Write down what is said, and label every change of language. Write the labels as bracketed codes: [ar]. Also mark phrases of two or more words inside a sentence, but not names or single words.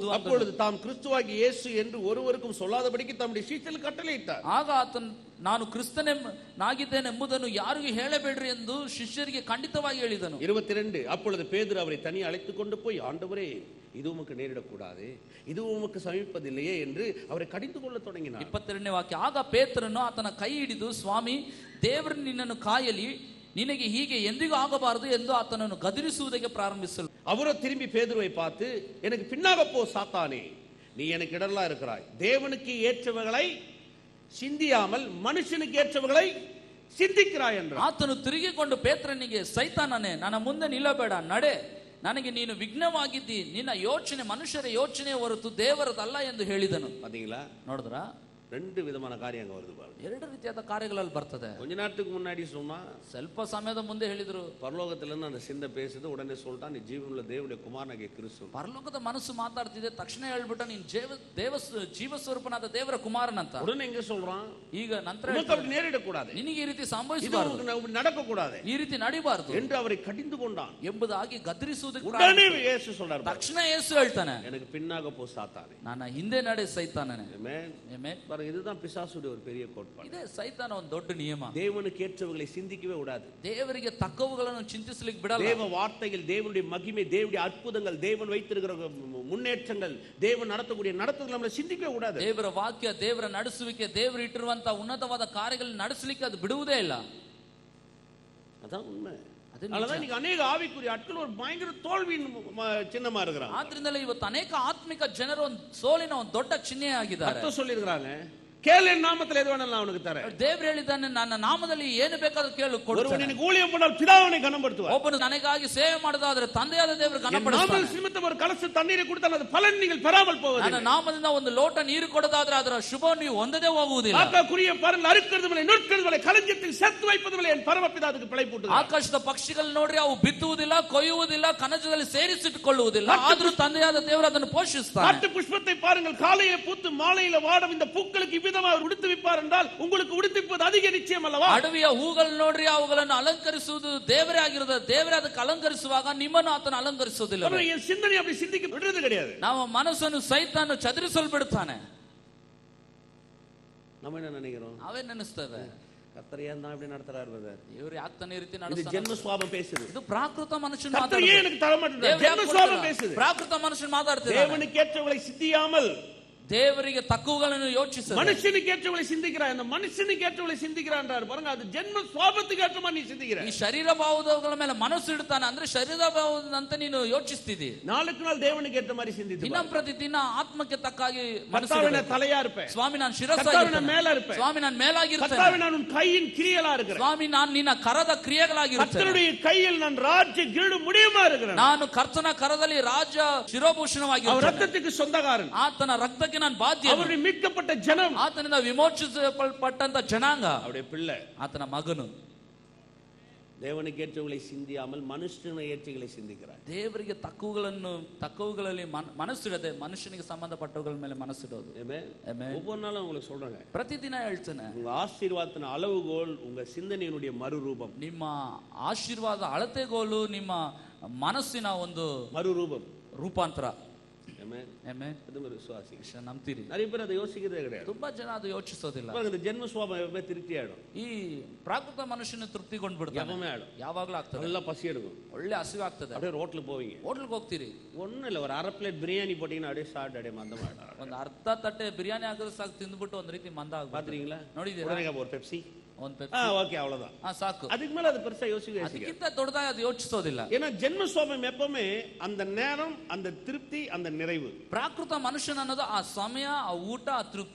[ta] அப்பொழுது தாம் கிறிஸ்துவாகிய இயேசு என்று ஒருவருக்கும் சொல்லாதபடிக்கு தம்முடைய சீஷர்களுக்கு கட்டளையிட்டார். [kn] ಆಗ ಆತನು ನಾನು ಕ್ರಿಸ್ತನಾಗಿದ್ದೇನೆಂಬುದನ್ನು ಯಾರಿಗೂ ಹೇಳಬೇಡ್ರಿ ಎಂದು ಶಿಷ್ಯರಿಗೆ ಖಂಡಿತವಾಗಿ ಹೇಳಿದನು. [ta] 22 அப்பொழுது பேதுரு அவரை தனி அழைத்துக் கொண்டு போய், ஆண்டவரே இது உமக்கு நேரிடக்கூடாது, இது உமக்கு சமீபதில்லையே என்று அவரை கடிந்து கொள்ள தொடங்கினார். [kn] 22ನೇ ವಾಕ್ಯ, ಆಗ ಪೇತ್ರನು ಆತನ ಕೈ ಹಿಡಿದು, ಸ್ವಾಮಿ ದೇವರು ನಿನ್ನನ್ನು ಕಾಯಲಿ, ನಿನಗೆ ಹೀಗೆ ಎಂದಿಗೂ ಆಗಬಾರದು ಎಂದು ಆತನನ್ನು ಗದರಿಸುವುದಕ್ಕೆ ಪ್ರಾರಂಭಿಸಲು. [ta] அவரோ திரும்பி பேதுருவை பார்த்து, எனக்கு பின்னாக போ சாத்தானே, நீ எனக்கு இடரலா இருக்கிறாய், தேவனுக்கு ஏற்றவைகளை சிந்தியாமல் மனுஷனுக்கு ஏற்றவைகளை சிந்திக்கிறாய் என்றார். [kn] ಆತನು ತಿರುಗಿಕೊಂಡು ಪೇತ್ರನಿಗೆ, ಸೈತಾನನೇ ನನ್ನ ಮುಂದೆ ನಿಲ್ಲಬೇಡ, ನಡೆ, ನನಗೆ ನೀನು ವಿಘ್ನವಾಗಿದ್ದಿ, ನಿನ್ನ ಯೋಚನೆ ಮನುಷ್ಯರ ಯೋಚನೆ ಹೊರತು ದೇವರದಲ್ಲ ಎಂದು ಹೇಳಿದನು. [ta] பாத்தீங்களா? [kn] ನೋಡಿದ್ರಾ? [ta] ரெண்டு விதமான காரியம் அங்க வருது பாருங்க. [kn] ಎರಡು ರೀತಿಯಾದ ಕಾರ್ಯಗಳಲ್ಲಿ ಬರ್ತದೆ. [ta] கொஞ்ச நேரத்துக்கு முன்னாடி சொன்னா [kn] ಸ್ವಲ್ಪ ಸಮಯದ ಮುಂದೆ ಹೇಳಿದ್ರು, [ta] பரலோகத்துல இருந்து அந்த சிந்தை பேசுது, உடனே சொல்லிட்டான் நீ ஜீவனுள்ள தேவனுடைய குமாரனாகிய கிறிஸ்து. [kn] ಪರಲೋಕದ ಮನಸ್ಸು ಮಾತಾಡ್ತಿದೆ, ತಕ್ಷಣ ಹೇಳ್ಬಿಟ್ಟ ನೀನ್ ಜೀವ ಸ್ವರೂಪನಾದ ದೇವರ ಕುಮಾರನಂತ. [ta] உடனே எங்க சொல்றான், [kn] ಈಗ ನಂತರ [ta] அப்படி நேரிட கூடாது, [kn] ನಿನಗೆ ಈ ರೀತಿ ಸಂಭವಿಸಬಾರದು, [ta] நடக்க கூடாது, [kn] ಈ ರೀತಿ ನಡಿಬಾರದು [ta] என்று அவரை கடிந்து கொண்டான் [kn] ಎಂಬುದಾಗಿ ಗದರಿಸುವುದಕ್ಕೆ [ta] உடனே இயேசு சொல்றார், [kn] ತಕ್ಷಣ ಯೇಸು ಹೇಳ್ತಾನೆ, [ta] எனக்கு பின்னாக போ சாத்தானே, [kn] ನನ್ನ ಹಿಂದೆ ನಡೆ ಸೈತಾನನೇ. [ta] ஆமென். பாருங்க, இதுதான் பிசாசுடைய ஒரு பெரிய கோட்பாடு. [kn] ಇದೇ ಸೈತಾನ ಒಂದು ದೊಡ್ಡ ನಿಯಮ. [ta] தேவனுக்கு ஏற்றவர்களை சிந்திக்கவே விடாது, [kn] ದೇವರಿಗೆ ತಕ್ಕವುಗಳನ್ನು ಚಿಂತಿಸಲಿಕ್ಕೆ ಬಿಡಲ್ಲ. [ta] தேவ வார்த்தைகள், தேவனுடைய மகிமை, தேவனுடைய அற்புதங்கள், தேவன் வைத்திருக்கிற முன்னேற்றங்கள், தேவன் நடத்தக்கூடிய நடத்துதல் நம்மளை சிந்திக்கவே விடாது. [kn] ದೇವರ ವಾಕ್ಯ, ದೇವರ ನಡೆಸುವಿಕೆ, ದೇವರು ಇಟ್ಟಿರುವಂತಹ ಉನ್ನತವಾದ ಕಾರ್ಯಗಳನ್ನು ನಡೆಸಲಿಕ್ಕೆ ಅದು ಬಿಡುವುದೇ ಇಲ್ಲ. [ta] அதான் உண்மை. அதனாலதான் இன்னைக்கு அநேக ஆவிக்குரிய ஆட்கள் ஒரு பயங்கர தோல்வியின் சின்னமா இருக்கிறாங்க. [kn] ಆದ್ರಿಂದಲೇ ಇವತ್ತು ಅನೇಕ ಆತ್ಮಿಕ ಜನರು ಒಂದು ಸೋಲಿನ ಒಂದು ದೊಡ್ಡ ಚಿಹ್ನೆ ಆಗಿದ್ದಾರೆ. [ta] ಅರ್ಥ சொல்லிருக்காங்க, கேளு என் நாமத்தில் எது வேணாலும் நான் உனக்கு தரேன். [kn] ದೇವರು ಹೇಳಿದ್ದಾನೆ, ನನ್ನ ನಾಮದಲ್ಲಿ ಏನು ಬೇಕಾದರೂ ಕೇಳು ಕೊಡುತ್ತೇನೆ. [ta] ஒருவன் எனக்கு ஊழியம் பண்ணால் பிதாவை கனப்படுத்துவார். [kn] ಒಬ್ಬನು ನನಗಾಗಿ ಸೇವೆ ಮಾಡೋದಾದ್ರೆ ತಂದೆಯಾದ ದೇವರು ಕನಪಡಿಸುತ್ತಾನೆ. [ta] நாம நிமித்தம் ஒரு கலச தண்ணீரை கொடுத்தால் அது பலன் நீங்கள் பெறாமல் போவதில்லை. [kn] ನನ್ನ ನಾಮದಿಂದ ಒಂದು ಲೋಟ ನೀರು ಕೊಡೋದಾದ್ರೆ ಅದರ ಶುಭ ನೀವು ಹೊಂದದೇ ಹೋಗುವುದಿಲ್ಲ. [ta] ஆகாக்குரிய பறந்து அறுக்கிறதுமில்லை, நொறுக்கிறதுமில்லை, களஞ்சியத்தில் சேர்த்து வைப்பதுமில்லை, என் பரமபிதா அதுக்கு பிழைப்பூட்டுகிறார். [kn] ಆಕಾಶದ ಪಕ್ಷಿಗಳು ನೋಡ್ರಿ, ಅವು ಬಿತ್ತುವುದಿಲ್ಲ, ಕೊಯ್ಯುವುದಿಲ್ಲ, ಕಣಜದಲ್ಲಿ ಸೇರಿಸಿಟ್ಟುಕೊಳ್ಳುವುದಿಲ್ಲ, ಆದರೂ ತಂದೆಯಾದ ದೇವರು ಅದನ್ನು ಪೋಷಿಸ್ತಾನೆ. காட்டு புஷ்பத்தை பாருங்கள், காலையில பூத்து மாலையில வாடும் இந்த பூக்களுக்கு இவ்விதமாக உடுத்து என்றால் உங்களுக்கு உடுத்திப்பது அதிக நிச்சயம் அல்லவா? ಅಡವಿಯ ಹೂಗಳು ನೋಡ್ರಿ, ಅವುಗಳನ್ನು ಅಲಂಕರಿಸುವುದು ದೇವರೇ ಆಗಿರೋದು. ದೇವರೇ ಅದಕ್ಕೆ ಅಲಂಕರಿಸುವಾಗ ನಿಮ್ಮನ್ನು ಆತನ ಅಲಂಕರಿಸುವುದಿಲ್ಲ. [ta] என் சிந்தனை அப்படி சிந்திக்க விடுறது கிடையாது. [kn] ನಾವು ಮನಸ್ಸನ್ನು ಸೈತಾನ ಚದುರಿಸಲು ಬಿಡುತ್ತಾನೆ. [ta] நம்ம என்ன நினைக்கிறோம், [kn] ನಾವೇ ನೆನೆಸ್ತೇವೆ, [ta] கர்த்தர் ஏன் தான் இப்படி நடத்துறாரு பிரதர், [kn] ಇವರು ಯಾಕೆ ತಾನೇ ಈ ರೀತಿ [ta] இது [kn] ನಡೆಸ್ತಾನೆ? [ta] ஜென்ம சுவாபம் பேசுது. [kn] ಇದು ಪ್ರಾಕೃತ ಮನುಷ್ಯನ [ta] கர்த்தர் ஏன் எனக்கு தர மாட்டேங்கிறார், ஜென்ம சுவாபம் பேசுது. [kn] ಪ್ರಾಕೃತ ಮನುಷ್ಯನ ಮಾತಾಡ್ತಿದ್ದಾನೆ. [ta] தேவனுக்கு ஏற்றவளை சிந்தியாமல் [kn] ದೇವರಿಗೆ ತಕ್ಕವುಗಳನ್ನು ಯೋಚಿಸ, [ta] மனுஷனுக்கு ஏற்றவளை சிந்திக்கிறான். அந்த மனுஷனுக்கு ஏற்றவளை சிந்திக்கிறான்றார் பாருங்க, அது ஜென்ம சுவாபத்துக்கு ஏற்ற மாதிரி நீ சிந்திக்கிற. [kn] ಈ ಶರೀರ ಭಾವದವುಗಳ ಮೇಲೆ ಮನಸ್ಸು ಇಡ್ತಾನೆ, ಅಂದ್ರೆ ಶರೀರ ಭಾವದಂತೆ ನೀನು ಯೋಚಿಸ್ತಿದ್ದಿ. [ta] நாளுக்கு நாள் தேவனுக்கு ஏற்ற மாதிரி சிந்தித்து [kn] ದಿನ ಪ್ರತಿ ದಿನ ಆತ್ಮಕ್ಕೆ ತಕ್ಕಾಗಿ [ta] கர்த்தாவே தலையா இருப்பேன், [kn] ಸ್ವಾಮಿ ನಾನು [ta] கர்த்தாவே [kn] ಶಿರಸ್ಸಾಗಿರ್ತೇನೆ, [ta] மேல இருப்பேன், [kn] ಸ್ವಾಮಿ ನಾನು ಮೇಲಾಗಿರ್ತೇನೆ, [ta] கர்த்தாவே நான் உன் கையின் கிரியலா இருக்கிறேன், [kn] ಸ್ವಾಮಿ ನಾನು ನಿನ್ನ ಕರದ ಕ್ರಿಯೆಗಳಾಗಿರ್ತೇನೆ, [ta] கர்த்தருடைய கையில் நான் ராஜ்ய கிரீடம் முடியுமா இருக்கிறேன், [kn] ನಾನು ಕರ್ತನ ಕರದಲ್ಲಿ ರಾಜ ಶಿರೋಭೂಷಣವಾಗಿರ್ತೇನೆ, [ta] அவர் ரத்தத்துக்கு சொந்தக்காரன், [kn] ಆತನ ರಕ್ತಕ್ಕೆ ನಾನು ಬಾಧ್ಯ, [ta] மீட்கப்பட்ட ஜனம், [kn] ಆತನಿಂದ ವಿಮೋಚಿಸಲ್ಪಟ್ಟಂತ ಜನಾಂಗ, [ta] அவருடைய பிள்ளை, [kn] ಆತನ ಮಗನು. [ta] தேவனுக்கு ஏற்றவர்களை சிந்தியாமல் மனுஷனை ஏற்றங்களை சிந்திக்கிறார். [kn] ದೇವರಿಗೆ ತಕ್ಕವುಗಳಲ್ಲಿ ಮನಸ್ಸಿಡದೆ ಮನುಷ್ಯನಿಗೆ ಸಂಬಂಧಪಟ್ಟವುಗಳ ಮೇಲೆ ಮನಸ್ಸಿಡೋದು. [ta] ஒவ்வொரு நாளும் உங்களுக்கு சொல்றேங்க, [kn] ಪ್ರತಿದಿನ ಹೇಳ್ತೇನೆ, [ta] உங்க ஆசீர்வாதத்தின் அளவுகோல் உங்க சிந்தனையினுடைய மறுரூபம். [kn] ನಿಮ್ಮ ಆಶೀರ್ವಾದ ಅಳತೆಗೋಲು ನಿಮ್ಮ ಮನಸ್ಸಿನ ಒಂದು [ta] மறுரூபம், [kn] ರೂಪಾಂತರ. [ta] விசுவாசி [kn] ನಂಬ್ತೀರಿ? [ta] நிறைய பேர் அதை யோசிக்கிறதே கிடையாது. [kn] ತುಂಬಾ ಜನ ಅದು ಯೋಚಿಸೋದಿಲ್ಲ. [ta] இந்த ஜென்ம சுவாபம் எப்பவுமே திருப்தி ஆயிடும். [kn] ಈ ಪ್ರಾಕೃತ ಮನುಷ್ಯನ ತೃಪ್ತಿಗೊಂಡ್ಬಿಡ್ತಾನೆ, [ta] எப்பவுமே ஆயிடும், [kn] ಯಾವಾಗ್ಲೂ ಆಗ್ತದೆ, [ta] நல்லா பசி எடுக்கும், [kn] ಒಳ್ಳೆ ಹಸಿವು ಆಗ್ತದೆ. [ta] அப்படியே ரோட்ல போவீங்க, [kn] ಹೋಟ್ಲ್ಗೆ ಹೋಗ್ತೀರಿ, [ta] ஒன்னும் இல்ல, ஒரு அரை பிளேட் பிரியாணி போட்டீங்கன்னா அப்படியே சாப்பிட்டு அப்படியே மந்தமாயிடும். [kn] ಒಂದು ಅರ್ಧ ತಟ್ಟೆ ಬಿರಿಯಾನಿ ಹಾಕಿದ್ರೆ ಸಾಕು, ತಿಂದ್ಬಿಟ್ಟು ಒಂದ್ ರೀತಿ ಮಂದ ಆಗ. [ta] பாத்தீங்களா? [kn] ನೋಡಿದೀರಾ? [ta] ஒரு பெப்சி, [kn] ಒಂದು ಪೆಪ್ಸಿ, [ta] ஓகே அவ்வளவுதான், [kn] ಸಾಕು. [ta] அதுக்கு மேல அது பெருசா யோசிக்க, [kn] ಅದಕ್ಕಿಂತ ದೊಡ್ಡದಾಗಿ ಅದು ಯೋಚಿಸೋದಿಲ್ಲ. [ta] ஏன்னா ஜென்ம சுவாபம் எப்பவுமே அந்த நேரம், அந்த திருப்தி, அந்த நிறைவு. [kn] ಪ್ರಾಕೃತ ಮನುಷ್ಯನ ಅನ್ನೋದು ಆ ಸಮಯ, ಆ ಊಟ, ಆ ತೃಪ್ತಿ.